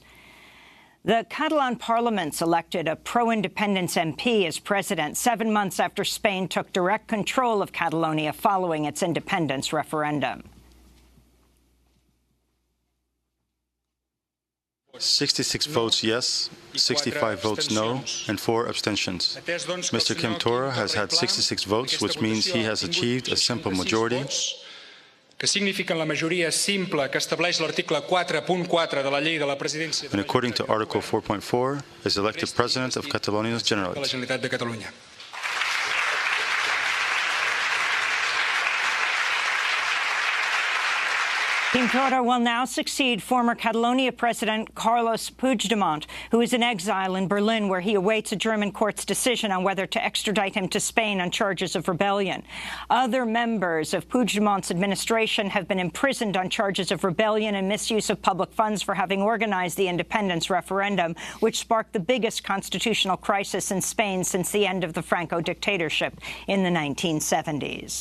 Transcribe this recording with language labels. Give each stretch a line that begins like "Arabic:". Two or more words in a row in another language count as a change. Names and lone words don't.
English: The Catalan parliament's elected a pro-independence MP as president 7 months after Spain took direct control of Catalonia following its independence referendum. 66 votes yes, 65 votes no, and 4 abstentions. Mr. Quim Torra has had 66 votes, which means he has achieved a simple majority,
Catalan: que signifiquen la majoria simple que estableix l'article 4.4 de la llei de la presidència
English: and according to Article 4.4, is elected President of Catalonia's
Catalan: de la Generalitat. Generalitat de Catalunya.
English: Quim Torra will now succeed former Catalonia President Carles Puigdemont, who is in exile in Berlin, where he awaits a German court's decision on whether to extradite him to Spain on charges of rebellion. Other members of Puigdemont's administration have been imprisoned on charges of rebellion and misuse of public funds for having organized the independence referendum, which sparked the biggest constitutional crisis in Spain since the end of the Franco dictatorship in the 1970s.